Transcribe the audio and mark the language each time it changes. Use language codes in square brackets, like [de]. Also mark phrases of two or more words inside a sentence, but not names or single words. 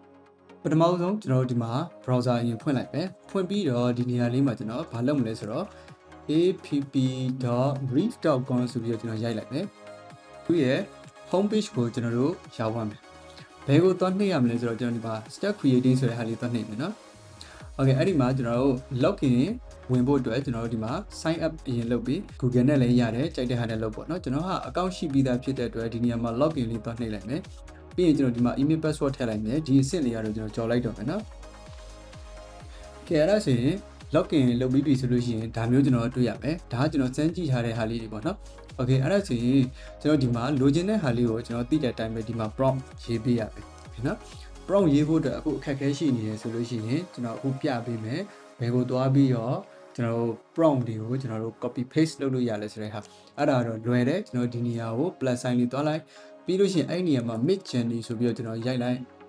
[my] ပထမဆုံးကျွန်တော်တို့ဒီမှာ browser အရင်ဖွင့်လိုက်ပဲဖွင့်ပြီးတော့ဒီနေရာလေးမှာကျွန်တော်ဘာလုပ်မလဲဆိုတော့ app.brief.com ဆိုပြီးတော့ကျွန်တော်ရိုက်လိုက်မယ်သူရဲ့ [en] home page [my] ကိုကျွန်တော်တို့ရောက်ပါမယ်ဘယ်ကိုသွားနှိပ်ရမလဲဆိုတော့ကျွန်တော်ဒီမှာ [en] start creating [my] ဆိုတဲ့ဟာလေးသွားနှိပ်မယ်နော် okay အဲ့ဒီမှာကျွန်တော်တို့ login ဝင်ဖို့အတွက်ကျွန်တော်တို့ဒီမှာ [en] sign up [my] အရင်လုပ်ပြီး Google နဲ့လည်းရတယ်ကြိုက်တဲ့ဟာနဲ့လုပ်ပေါ့နော်ကျွန်တော်ဟာ account ရှိပြီးသားဖြစ်တဲ့အတွက်ဒီနေရာမှာ login လေးသွားနှိပ်လိုက်မယ် ပြီးရင်ကျွန်တော်ဒီမှာ [en] email password [my] ထည့်လိုက်မယ်ဒီအဆင့်လေးကတော့ကျွန်တော်ကြော်လိုက်တော့မယ်နော်ကဲအဲ့ဒါဆိုရင် login လုပ်ပြီးပြီဆိုလို့ရှိရင်ဒါမျိုးကျွန်တော်တွေ့ရ မယ်ဒါကကျွန်တော်စမ်းကြည့်ထားတဲ့ဟာလေးတွေပေါ့နော် okay အဲ့ဒါဆိုရင်ကျွန်တော်ဒီမှာလိုချင်တဲ့ဟာလေးကိုကျွန်တော်သိတဲ့အတိုင်းပဲဒီမှာ prompt ရေးပေးရမယ်နော် prompt ရေးဖို့အတွက်အခုအခက်အခဲရှိနေတယ်ဆိုလို့ရှိရင်ကျွန်တော်အခုပြပေးမယ်ဘယ်ကိုသွားပြီးတော့ကျွန်တော်တို့ prompt တွေကိုကျွန်တော်တို့ [en] copy paste [my] လုပ်လို့ရလဲဆိုတဲ့ဟာအဲ့ဒါတော့လွယ်တယ်ကျွန်တော်ဒီနေရာကို [en] plus sign [my] လေးသွားလိုက်ပြီးလို့ရှိရင်အဲ့ဒီနေရာမှာ mid journey ဆိုပြီးတော့ကျွန်တော်ရိုက်လိုက်